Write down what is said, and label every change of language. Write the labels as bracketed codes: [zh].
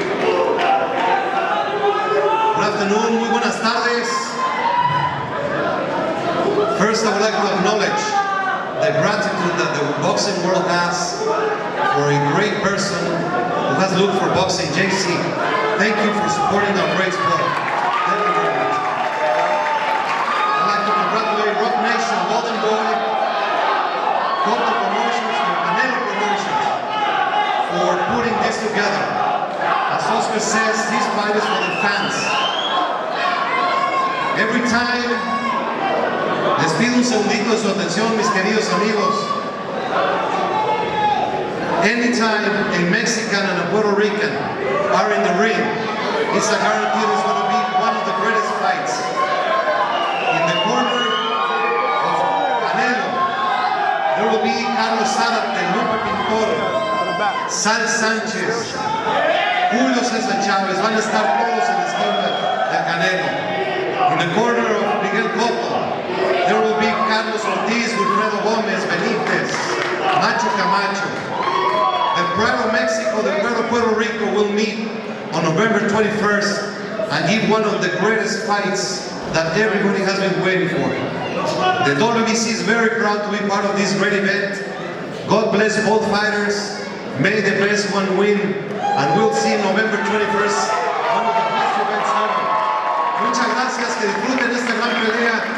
[en] Good afternoon, [es] muy buenas tardes. [en] First, I would like to acknowledge the gratitude that the boxing world has for a great person who has looked for boxing, JC. Thank you for supporting our great sport. Thank you very much. I'd like to congratulate Rock Nation, Golden Boy, Cotto Promotions, and Canelo Promotions for putting this together. As Oscar says, this fight is for the fans. Every time, [es] les pido un segundito de su atención, mis queridos amigos. [en] Anytime a Mexican and a Puerto Rican are in the ring, it's a guarantee it's going to be one of the greatest fights. In the corner of Canelo, there will be Carlos Zárate, Lupe Pintor, Sal Sánchez, Julio César Chávez, [es] van a estar todos en la esquina de Canelo. [en] In the corner of Miguel Cotto, there will be Carlos Ortiz, Wilfredo Gómez, Benítez, Macho Camacho. The pride of Mexico, the pride of Puerto Rico will meet on November 21st and give one of the greatest fights that everybody has been waiting for. The WBC is very proud to be part of this great event. God bless both fighters. May the best one win. And we'll see November 21st, one of the best events ever. [es] Muchas gracias, que disfruten esta gran pelea.